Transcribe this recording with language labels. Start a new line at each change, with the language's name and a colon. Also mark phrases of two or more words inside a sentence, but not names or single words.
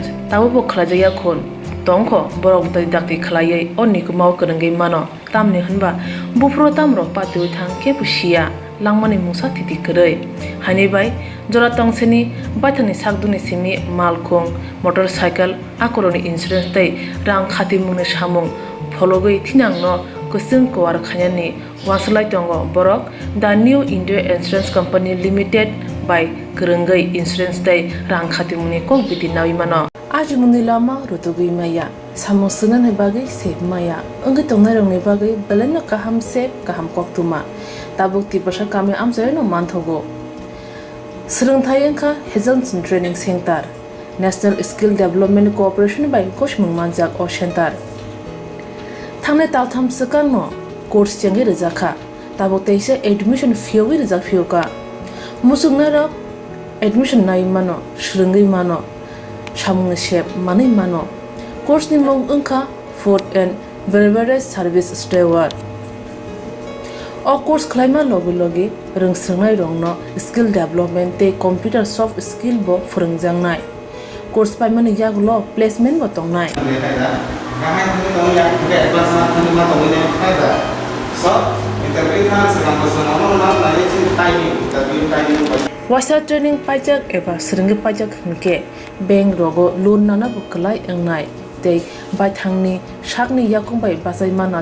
Kok Borok: tabubo khlajaya khon tongkho borok dai dakti khlaiye onikumau kurungai mano tamni hanba bufro tamro patu thang ke pusia langmani musa titi korei hani bai jora tongseni baithani sakduni simi malkhung motorcycle akoroni insurance tei rang khatimungni samung phologoi thinangno kusung kwar khanyani waslai tongo borok The New India Insurance Company Limited by Kurungai Insurance tei rang khatimungni kokbiti nawi mano ajmuni lama rutugui maya samosuna ne bagai sep maya angai tongnai rongni bagai beleno kaham sep kaham koktwma tabuk tibasa kami amsaino manthogo Swrangchati Kokborok Health Training Center National Skill Development Corporation by Koshmung Manjak o Center Thangnai taltham sakano course changi rejakha tabuk teisa
English: admission fee
Kok Borok: rejak fioka musungnarok admission nai mano srungai mano samung sep manai mano course ni mong ungkha
English: food and beverage service steward
Kok Borok: o course khlaima logi rungsrungnai rongno
English: skill development
Kok Borok: te
English: computer soft skill
Kok Borok: bo phurungjangnai course paimani yaglo placement bo tongnai Wasa training pajak eba srungi pajak hingke bank rogo loan nana buklai engnai tei baithangni sakni yakungbai basai mana